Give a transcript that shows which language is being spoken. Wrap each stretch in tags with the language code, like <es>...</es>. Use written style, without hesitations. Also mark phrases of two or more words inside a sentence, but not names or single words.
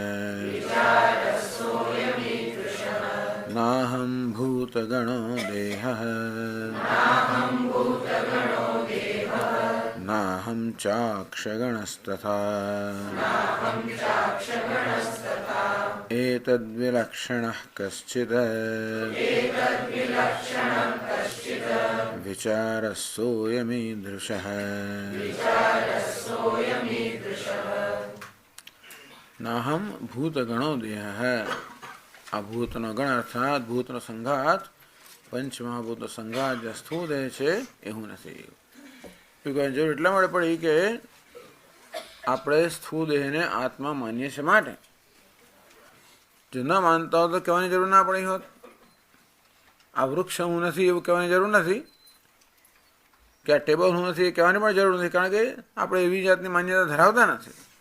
<sa>नाहं भूतगणो देहः नाहं चाक्षगणस्तथा एतद्विलक्षणः कश्चित् विचारः सोऽयमीदृशः। नाहं भूतगणो देहः।</sa> <gu>અભૂતનો ગણ અર્થાત ભૂતનો સંઘાત પંચમહાભૂત સંઘાત જે સ્થૂળ દેહ છે એ હું નથી. જરૂર એટલા માટે પડી કે આપણે સ્થૂળ દેહને આત્મા માનીએ છીએ માટે. જો ન માનતા હો તો કહેવાની જરૂર ના પડી હોત. આ વૃક્ષ હું નથી એવું કહેવાની જરૂર નથી, કે આ ટેબલ હું નથી એ કહેવાની પણ જરૂર નથી, કારણ કે આપણે એવી જાતની માન્યતા ધરાવતા નથી.</gu>